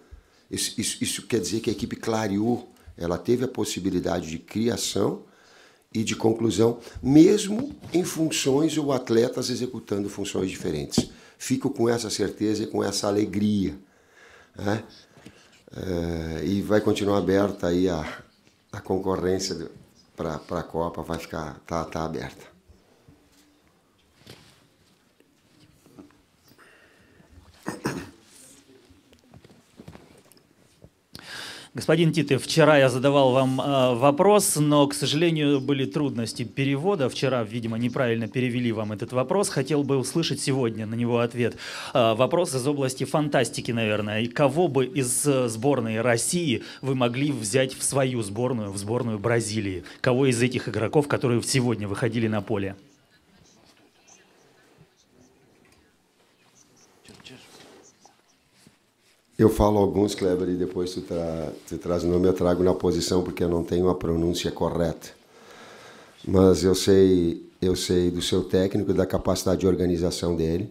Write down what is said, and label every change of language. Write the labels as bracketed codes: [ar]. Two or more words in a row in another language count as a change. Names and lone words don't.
[pt] Isso quer dizer que a equipe clareou, ela teve a possibilidade de criação e de conclusão, mesmo em funções ou atletas executando funções diferentes. Fico com essa certeza e com essa alegria, né? E vai continuar aberta aí a concorrência para a Copa, vai ficar, tá aberta. [ru] Господин Титов, вчера я задавал вам вопрос, но, к сожалению, были трудности перевода. Вчера, видимо, неправильно перевели вам этот вопрос. Хотел бы услышать сегодня на него ответ. Вопрос из области фантастики, наверное. И кого бы из сборной России вы могли взять в свою сборную, в сборную Бразилии? Кого из этих игроков, которые сегодня выходили на поле? [pt] Eu falo alguns, Kleber, e depois tu traz o nome, eu trago na posição, porque eu não tenho a pronúncia correta. Mas eu sei do seu técnico e da capacidade de organização dele.